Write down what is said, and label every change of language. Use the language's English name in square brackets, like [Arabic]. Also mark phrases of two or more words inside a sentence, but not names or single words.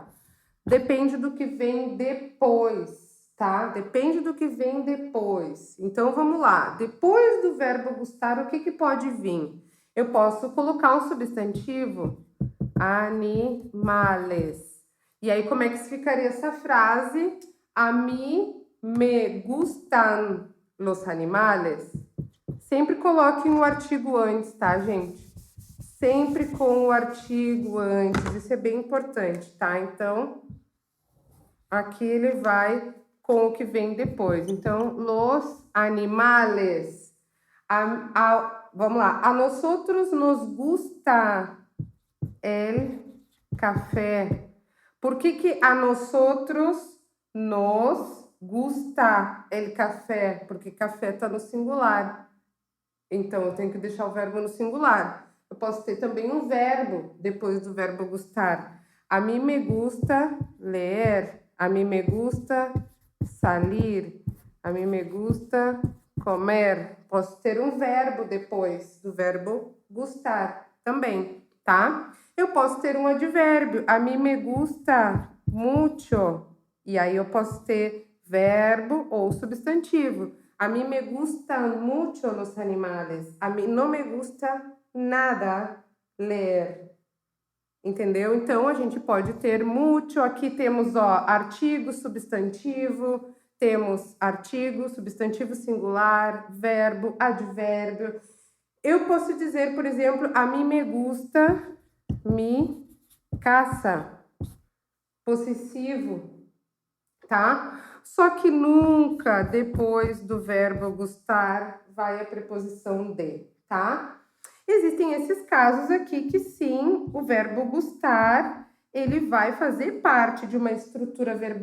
[Portuguese] Depende do que vem depois, tá? Depende do que vem depois. Então, vamos lá. Depois do verbo gustar, o que pode vir? Eu posso colocar um substantivo? [Spanish] Animales. [Portuguese] E aí, como é que ficaria essa frase? A mim [Spanish] me gustan los animales. [Portuguese] Sempre coloquem o artigo antes, tá, gente? Sempre com o artigo antes. Isso é bem importante, tá? Então, aqui ele vai com o que vem depois. Então, [Spanish] los animales. [Portuguese] Vamos lá. [Spanish] A nosotros nos gusta el café. [Portuguese] Por que [Spanish] a nosotros nos gusta el café? [Portuguese] Porque café está no singular. Então, eu tenho que deixar o verbo no singular. Eu posso ter também um verbo depois do verbo gustar. A mim [Spanish] me gusta ler. [Portuguese] A mim [Spanish] me gusta salir. [Portuguese] A mim [Spanish] me gusta comer. [Portuguese] Posso ter um verbo depois do verbo gustar também, tá? Eu posso ter um advérbio. A mim [Spanish] me gusta mucho. [Portuguese] E aí eu posso ter verbo ou substantivo. A mim [Spanish] me gustan mucho los animales. [Portuguese] A mim não [Spanish] me gusta nada [Portuguese] ler. Entendeu? Então, a gente pode ter mucho. Aqui temos, ó, artigo, substantivo. Temos artigo, substantivo singular, verbo, advérbio. Eu posso dizer, por exemplo, a mim [Spanish] me gusta mi casa. [Portuguese] Possessivo, tá? Só que nunca depois do verbo gustar vai a preposição de, tá? Existem esses casos aqui que sim, o verbo gustar, ele vai fazer parte de uma estrutura verbal.